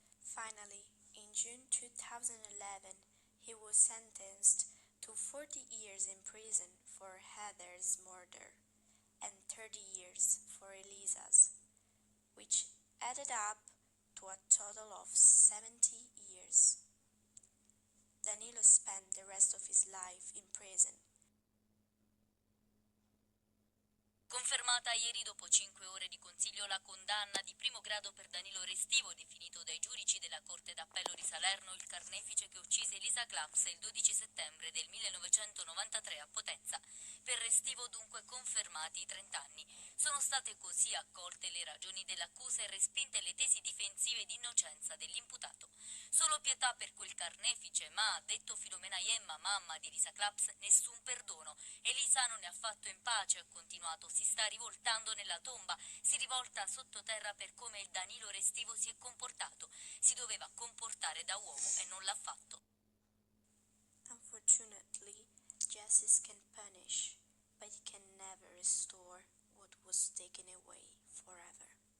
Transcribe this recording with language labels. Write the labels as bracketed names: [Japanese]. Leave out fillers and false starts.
[English] Finally, in June 2011, he was sentenced to 40 years in prison for Heather's murder and 30 years for Elisa's, which added up to a total of 70 years. Danilo spent the rest of his life in prison. [Italian] Confermata ieri dopo 5 ore di consiglio la condanna di primo grado per Danilo Restivo, definito dai giudici della Corte d'Appello di Salerno il carnefice che uccise Elisa Claps il 12 settembre del 1993 a Potenza. Per Restivo dunque confermati i 30 anni. Sono state così accolte le ragioni dell'accusa e respinte le tesi difensive di innocenza dell'imputato. Solo pietà per quel carnefice, ma, ha detto Filomena Iemma, mamma di Elisa Claps, nessun perdono. Elisa non ne ha fatto in pace, ha continuato, si sta rivoltando nella tomba, si rivolta sottoterra per come il Danilo Restivo si è comportato. Si doveva comportare da uomo e non l'ha fatto. [English] Unfortunately, justice can punish, but it can never restore what was taken away forever.